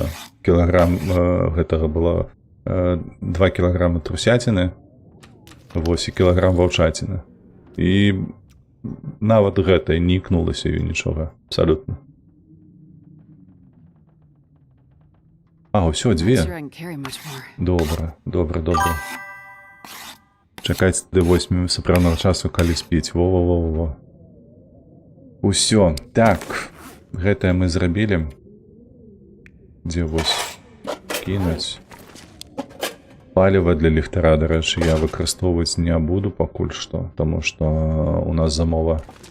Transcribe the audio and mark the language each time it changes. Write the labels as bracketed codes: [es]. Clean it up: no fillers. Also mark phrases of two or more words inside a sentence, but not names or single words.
[be] Кілаграм гэтага было 2 кілаграмы трусяціны, вось і кілаграм ваўчаціны. І нават гэта не ікнулася ёй нічога. Абсалютна. А, ўсё, [en] Not 2. sure I can carry much more. [be] Добра, добра, добра. Чакайце да 8 сапраўднага часу, калі спіць. Во-во-во-во. Усё. Так. Гэтае мы зрабілі. Дзе вось кінуць. Паліва для ліхтара, дарэчы, я выкарыстоўваць не буду пакуль што, таму што у нас замова.